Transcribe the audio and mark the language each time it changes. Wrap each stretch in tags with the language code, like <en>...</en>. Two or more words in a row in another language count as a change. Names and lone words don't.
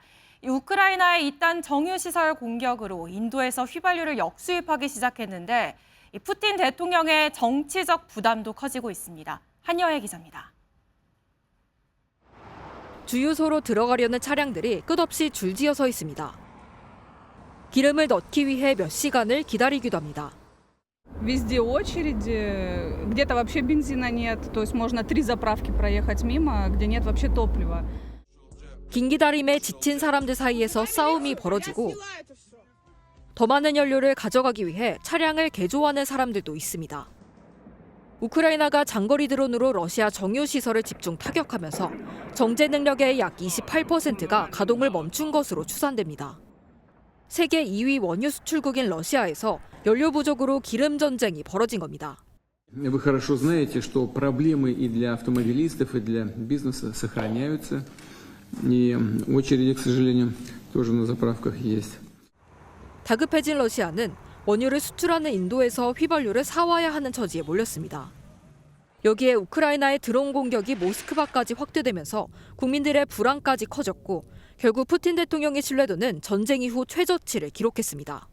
<ko>우크라이나의 이딴 정유시설 공격으로 인도에서 휘발유를 역수입하기 시작했는데 푸틴 대통령의 정치적 부담도 커지고 있습니다. 한여혜 기자입니다. 주유소로 들어가려는 차량들이 끝없이 줄지어 서 있습니다. 기름을 넣기 위해 몇 시간을 기다리기도 합니다.</ko> <ru>Везде очереди, где-то вообще бензина нет, то есть можно 3 заправки проехать мимо, где нет вообще топлива.</ru> <ko>긴 기다림에 지친 사람들 사이에서 싸움이 벌어지고 더 많은 연료를 가져가기 위해 차량을 개조하는 사람들도 있습니다. 우크라이나가 장거리 드론으로 러시아 정유시설을 집중 타격하면서 정제 능력의 약 28%가 가동을 멈춘 것으로 추산됩니다. 세계 2위 원유 수출국인 러시아에서 연료 부족으로 기름 전쟁이 벌어진 겁니다.</ko> <ru>Вы хорошо знаете, что проблемы и для автомобилистов, и для бизнеса сохраняются. И очереди, к сожалению, тоже на заправках есть.</ru> <ko>다급해진 러시아는 원유를 수출하는 인도에서 휘발유를 사와야 하는 처지에 몰렸습니다. 여기에 우크라이나의 드론 공격이 모스크바까지 확대되면서 국민들의 불안까지 커졌고 결국 푸틴 대통령의 신뢰도는 전쟁 이후 최저치를 기록했습니다.</ko>